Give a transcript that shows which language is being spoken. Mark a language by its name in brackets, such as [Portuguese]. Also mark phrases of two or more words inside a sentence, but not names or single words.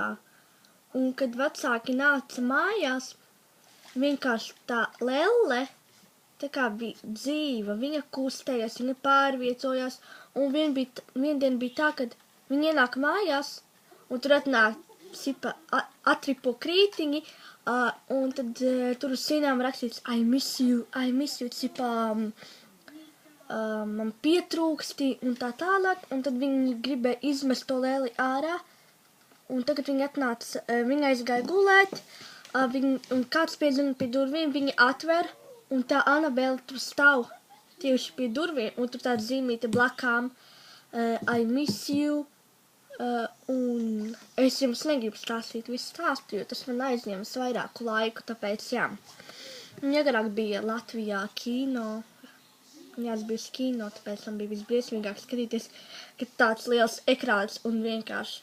[Latvian] Un, kad vecāki nāca mājās, vienkārši tā lelle tā kā bija dzīva, viņa kustējās, viņa pārviecojās, un viendien bija tā, kad viņa ienāk mājās, un tur atnāk atripo krītiņi, un tad tur uz sienām rakstīts [English] I miss you, [Latvian] cipa man pietrūksti un tā tālāk, un tad viņi gribēja izmest to lēli ārā, un tagad viņi atnāca, viņi aizgāja gulēt, un kāds piedzina pie durvīm, viņi atver, un tā Anabela tur stāv tieši pie durvīm, un tur tāda zīmīte blakām, [English] I miss you, [Latvian] un es jums negribu stāstīt visu stāstu, jo tas man aizņemas vairāku laiku, tāpēc jā. Un agrāk bija Latvijā kino, jā, es biju uz kino, tāpēc man bija visbriesmīgāk skatīties, kad tāds liels ekrāns un vienkārši.